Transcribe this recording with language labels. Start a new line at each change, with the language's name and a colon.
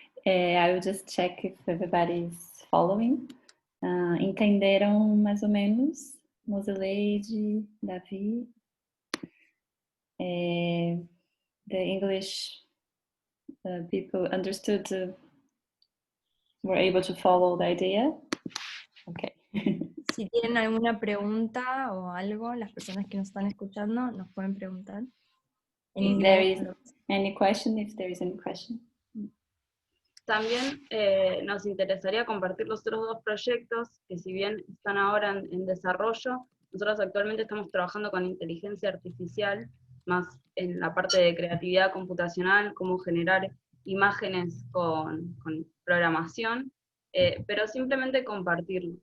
English: I will just check if everybody is following.
Portuguese: Entenderam mais ou menos? Mosileide, Davi.
English: The English people understood, were able to follow the idea? Okay.
Spanish: Si tienen alguna pregunta o algo, las personas que nos están escuchando nos pueden preguntar. En
English: If there
Spanish: inglés.
English: is any question, if there is any question.
Spanish: También nos interesaría compartir los otros dos proyectos que, si bien están ahora en desarrollo, nosotros actualmente estamos trabajando con inteligencia artificial, más en la parte de creatividad computacional, cómo generar imágenes con programación, pero simplemente compartirlo.